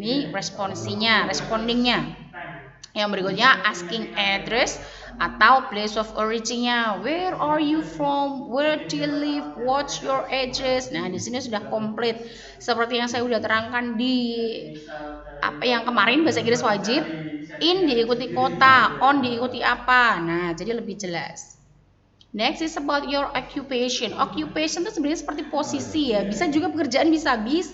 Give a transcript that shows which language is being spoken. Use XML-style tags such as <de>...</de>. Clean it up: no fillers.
<id>Ini respondingnya. Yang berikutnya asking address atau place of origin-nya.</id> <en>Where are you from? Where do you live? What's your address?</en> <id>Nah, di sini sudah komplit. Seperti yang saya sudah terangkan di yang kemarin, bahasa Inggris wajib. In diikuti kota, on diikuti apa. Nah, jadi lebih jelas.</id> <en>Next is about your occupation.</en> <id>Occupation itu sebenarnya seperti posisi ya. Bisa juga pekerjaan, bisa.</id>